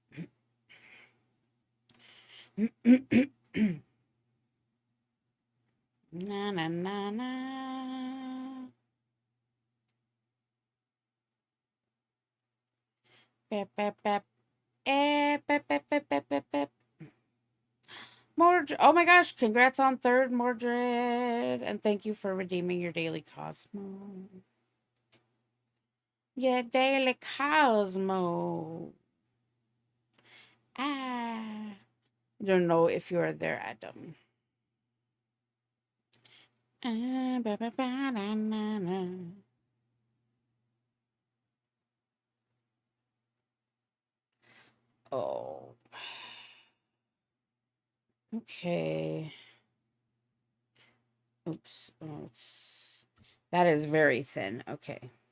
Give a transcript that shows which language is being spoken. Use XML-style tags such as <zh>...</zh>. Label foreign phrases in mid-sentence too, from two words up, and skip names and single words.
<en>Na na na na. Bep, bep, bep. Bep, bep, bep, bep, bep, bep. Mordred, oh my gosh, congrats on third, Mordred. And thank you for redeeming your daily Cosmo. Yeah, daily Cosmo. I don't know if you're there, Adam. Ba, ba, ba, na, na, na. Oh. Okay. Oops. Oh, that is very thin. Okay.</en>